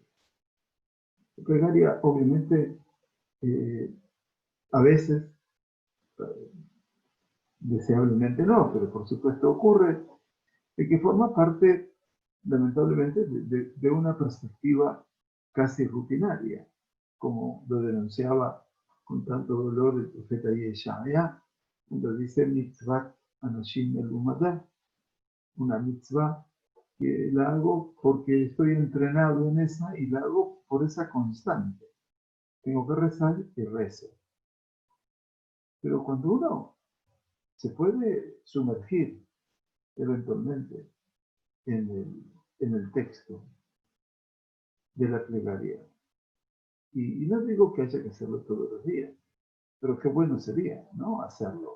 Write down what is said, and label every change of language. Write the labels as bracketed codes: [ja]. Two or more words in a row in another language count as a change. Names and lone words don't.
[es] La plegaria, obviamente, a veces, deseablemente no, pero por supuesto ocurre, de que forma parte, lamentablemente, de una perspectiva casi rutinaria, como lo denunciaba con tanto dolor el profeta Yeshaya, cuando dice [he] mitzvah anashim elumadah, [es] una mitzvah que la hago porque estoy entrenado en esa y la hago por esa constante. Tengo que rezar y rezo. Pero cuando uno se puede sumergir eventualmente en el texto de la plegaria, y no digo que haya que hacerlo todos los días, pero qué bueno sería, ¿no?, hacerlo.